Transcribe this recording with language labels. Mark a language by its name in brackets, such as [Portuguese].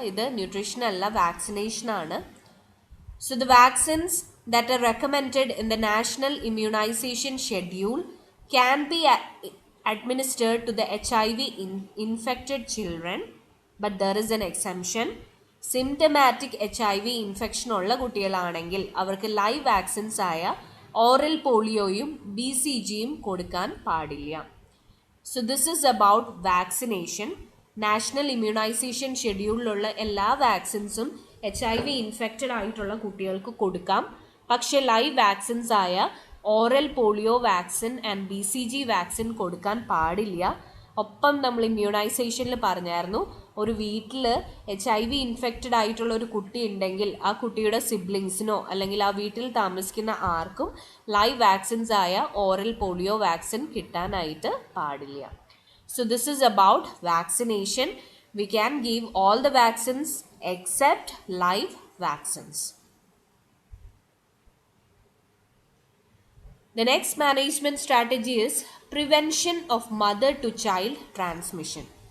[Malayalam] ഇത് ന്യൂട്രീഷൻ അല്ല, വാക്സിനേഷൻ ആണ്. [English] So the vaccines that are recommended in the National Immunization Schedule can be administered to the HIV infected children, but there is an exemption. [Malayalam] Symptomatic HIV infection ഉള്ള കുട്ടികളാണെങ്കിൽ അവർക്ക് live vaccines ആയ oral പോളിയോയും BCGയും കൊടുക്കാൻ പാടില്ല. [English] So this is about vaccination. [Malayalam] National immunisation ഷെഡ്യൂളിലുള്ള എല്ലാ വാക്സിൻസും HIV infected ആയിട്ടുള്ള കുട്ടികൾക്ക് കൊടുക്കാം. പക്ഷേ ലൈവ് വാക്സിൻസ് ആയ oral polio vaccine and BCG vaccine കൊടുക്കാൻ പാടില്ല. ഒപ്പം നമ്മൾ ഇമ്മ്യൂണൈസേഷനിൽ പറഞ്ഞായിരുന്നു, ഒരു വീട്ടിൽ HIV ഇൻഫെക്റ്റഡ് ആയിട്ടുള്ള ഒരു കുട്ടി ഉണ്ടെങ്കിൽ ആ കുട്ടിയുടെ സിബ്ലിങ്സിനോ അല്ലെങ്കിൽ ആ വീട്ടിൽ താമസിക്കുന്ന ആർക്കും ലൈവ് വാക്സിൻസ് ആയ ഓറൽ പോളിയോ വാക്സിൻ കിട്ടാനായിട്ട് പാടില്ല. [English] So this is about vaccination. We can give all the vaccines except live vaccines. The next management strategy is prevention of mother to child transmission.